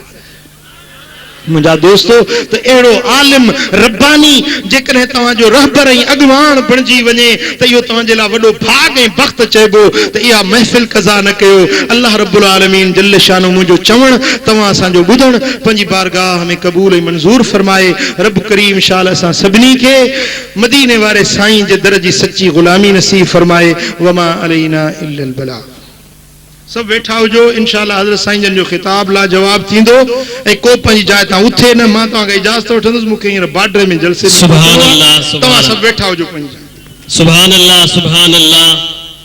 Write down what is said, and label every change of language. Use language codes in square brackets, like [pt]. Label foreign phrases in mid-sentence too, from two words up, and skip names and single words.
[sd] मुंहिंजा दोस्तो तो अहिड़ो आलिम रब्बानी जेकॾहिं तव्हांजो रहबर ऐं अॻवान बणिजी वञे त इहो तव्हांजे लाइ वॾो भाग ऐं बख़्त चइबो। त इहा महफ़िल कज़ा न कयो। [ar] الله رب العالمين جل شانه [sd] मुंहिंजो चवण तव्हां असांजो ॿुधण पंहिंजी बारगाह में क़बूल ऐं मंज़ूर फरमाए। रब करीम शाल असां सभिनी खे मदीने वारे साईं जे दर जी सच्ची ग़ुलामी नसीब फरमाए। [ar] وما علينا إلا البلاغ. [sd] सब वेठा हुजो, इंशाअल्लाह हज़रत साईं जन जो खिताब ला जवाब थींदो ऐं को पंहिंजी जाइ तां उथे न। मां तव्हांखे इजाज़त वठंदुसि, मूंखे हींअर बार्डर में जलसे। [ar] سبحان الله, [sd] तव्हां सभु वेठा हुजो पंहिंजी। [ar] سبحان الله، سبحان الله.